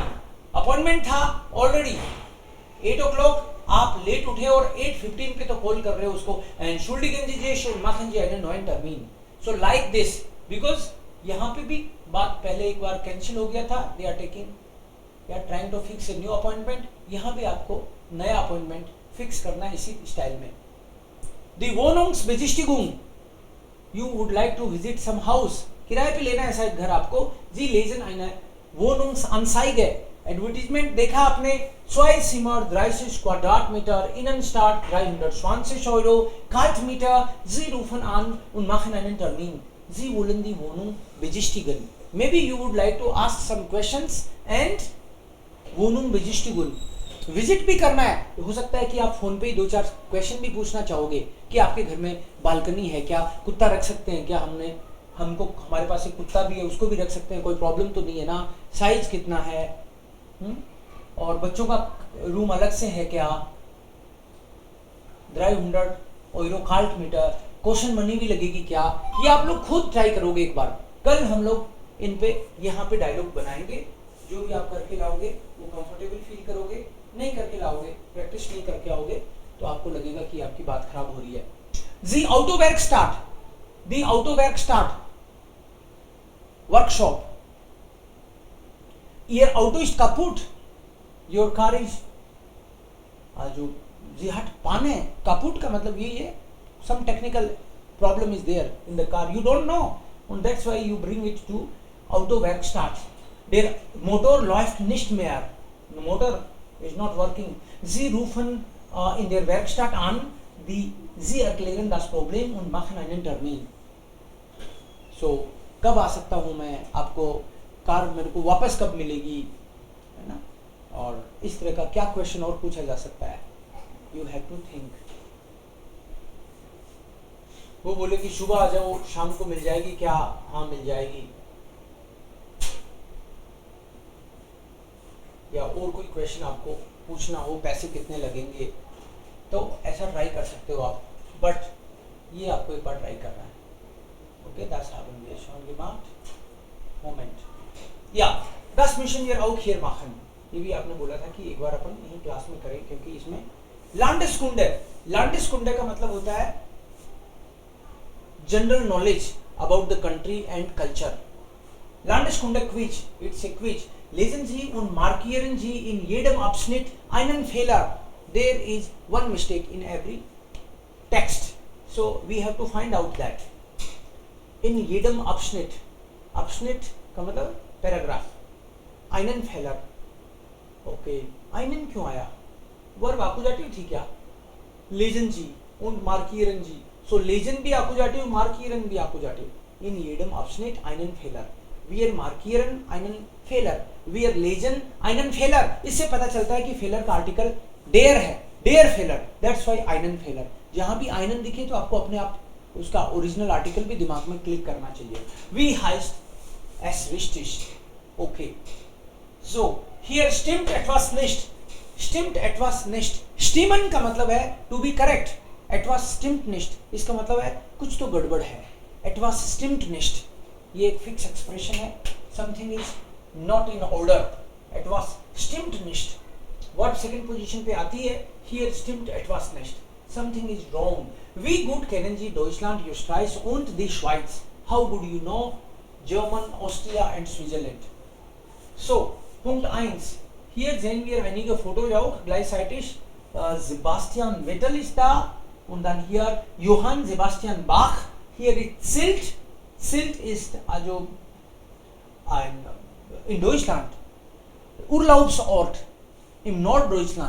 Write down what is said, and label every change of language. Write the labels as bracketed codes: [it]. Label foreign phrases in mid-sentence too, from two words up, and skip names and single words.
[hi] अपॉइंटमेंट था [en] already 8 o'clock. [hi] आप लेट उठे और 8:15 पे तो कॉल कर रहे हो उसको. [de] Entschuldigen Sie, schon machen Sie einen neuen Termin. [en] So like this, because [hi] यहाँ पे भी बात पहले एक बार कैंसिल हो गया था. [en] They are trying to fix a new appointment. [hi] यहाँ पे आपको नया [en] appointment fix [hi] करना है इसी स्टाइल में. [de] Die Wohnungsbesichtigung. [en] You would like to visit some house. [hi] किराए पे लेना है शायद घर आपको. [de] Sie lesen eine Wohnungsanzeige. [hi] Advertisement देखा आपने. [de] 2 Zimmer 30 Quadratmeter Innenstadt 320 Euro Kaltmieter. Sie rufen an und machen einen Termin. Sie wollen die Wohnung besichtigen. [en] Maybe you would like to ask some questions and [de] Wohnung besichtigen. [hi] विजिट भी करना है. हो सकता है कि आप फोन पे ही 2-4 क्वेश्चन भी पूछना चाहोगे कि आपके घर में बालकनी है क्या, कुत्ता रख सकते हैं क्या, हमको हमारे पास एक कुत्ता भी है उसको भी रख सकते हैं, कोई प्रॉब्लम तो नहीं है ना, साइज कितना है, और बच्चों का रूम अलग से है क्या. [de] 300 Euro Kaltmieter. [en] question money [hi] भी लगेगी क्या, ये आप लोग खुद ट्राई करोगे एक बार. कल हम लोग इन पे यहाँ पे डायलॉग बनाएंगे. जो भी आप करके लाओगे वो [en] comfortable feel [hi] करोगे. नहीं करके लाओगे, प्रैक्टिस नहीं करके आओगे तो आपको लगेगा कि आपकी बात खराब हो रही है. [de] Die Autowerkstatt. Die Autowerkstatt. Workshop. Ihr Auto ist kaputt. [en] Your car is जो [de] Sie hat Panne. [hi] Kaputt का मतलब यही है. [en] Some technical problem is there in the car. You don't know. And that's why you bring it to Autowerkstatt. [de] Der Motor läuft nicht mehr. [en] The motor is not working. [de] Sie rufen in der Werkstatt an. Sie erklären das Problem und machen einen Termin. [en] So, [hi] कब आ सकता हूँ मैं, आपको कार मेरे को वापस कब मिलेगी, है ना, और इस तरह का क्या क्वेश्चन और पूछा जा सकता है. [en] You have to think. [hi] वो बोले कि सुबह आ जाओ, शाम को मिल जाएगी क्या? हाँ मिल जाएगी. या और कोई क्वेश्चन आपको पूछना हो, पैसे कितने लगेंगे, तो ऐसा ट्राई कर सकते हो आप. बट ये आपको एक बार ट्राई करना है. ओके, [de] das haben wir schon gemacht. Moment. Ja, das müssen wir auch hier machen. [hi] ये भी आपने बोला था कि एक बार अपन यही क्लास में करें, क्योंकि इसमें Landeskunde का मतलब होता है [en] general knowledge about the country and culture. [de] Landeskunde Quiz, [en] it's a quiz. [de] Lesen Sie und markieren Sie in jedem Abschnitt einen Fehler. [en] There is one mistake in every text. So we have to find out that. [de] In jedem Abschnitt. Abschnitt [hi] का मतलब पैराग्राफ. [de] einen Fehler. Okay. [hi] einen क्यों आया? वर्ब आकुजाटिव थी क्या? [de] lesen Sie und markieren Sie. So lesen भी आकुजाटिव, markieren भी आकुजाटिव. In jedem Abschnitt einen Fehler. Wir markieren einen Fehler. Wir lesen einen Fehler. [hi] इससे पता चलता है कि फेलर का आर्टिकल der है. [de] der Fehler. [en] That's why [de] einen Fehler. [hi] जहां भी einen दिखे तो आपको अपने आप उसका ओरिजिनल आर्टिकल भी दिमाग में क्लिक करना चाहिए. [de] Wie heißt es richtig? Okay. [en] So here [de] stimmt etwas nicht. Stimmt etwas nicht. Stimmen [hi] का मतलब है [en] to be correct. [de] Etwas stimmt nicht. [hi] इसका मतलब है कुछ तो गड़बड़ है. [de] Etwas stimmt nicht. [hi] ये एक [en] fix expression [hi] है. [en] Something is not in order. [de] Etwas stimmt nicht. [en] verb second position [hi] पे आती है. [de] Here stimmt etwas nicht. [en] Something is wrong. [de] Wie gut kennen Sie Deutschland, Österreich und die Schweiz? [en] How good you know German, Austria and Switzerland? So, [de] Punkt 1. Hier sehen wir einige Fotos auch gleichzeitig. Sebastian Vettel ist da und dann hier Johann Sebastian Bach. Hier ist Sylt. Sylt ist also in Deutschland Urlaubsort im Norddeutschland.